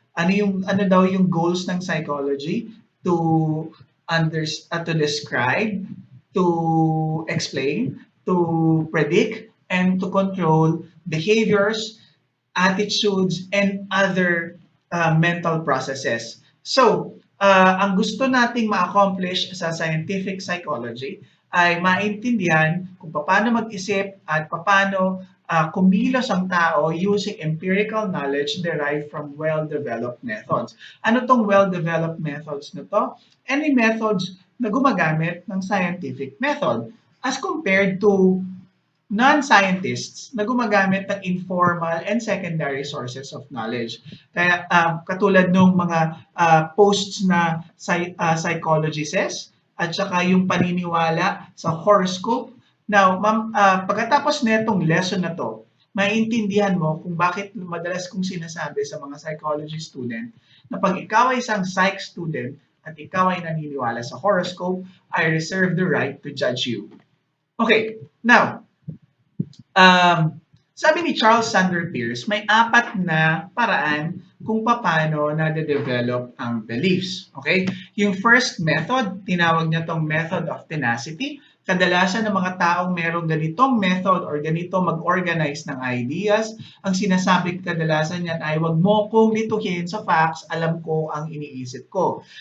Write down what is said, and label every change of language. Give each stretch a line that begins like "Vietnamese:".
Filipino: Ano daw yung goals ng psychology?
English: To describe, to explain, to predict, and to control behaviors, attitudes, and other mental processes.
Filipino: So, ang gusto nating ma-accomplish sa scientific psychology ay maintindihan kung paano mag-isip at paano kumilos ang tao
English: using empirical knowledge derived from well-developed methods.
Filipino: Ano tong well-developed methods na to? Any methods na gumagamit ng scientific method
English: as compared to non-scientists
Filipino: na gumagamit ng
English: informal and secondary sources of knowledge.
Filipino: Kaya katulad ng mga posts na psychologists at saka yung paniniwala sa horoscope. Now, ma'am, pagkatapos netong lesson na to, maiintindihan mo kung bakit madalas kong sinasabi sa mga psychology student na pag ikaw ay isang psych student at ikaw ay naniniwala sa horoscope,
English: I reserve the right to judge you.
Filipino: Okay, now, sabi ni Charles Sanders Peirce, may apat na paraan kung paano na-develop ang beliefs. Okay? Yung first method, tinawag niya tong method of tenacity. Kadalasan ng mga taong merong ganitong method or ganito mag-organize ng ideas, ang sinasabi kadalasan niyan ay wag mo kong lituhin sa facts, alam ko ang iniisip ko.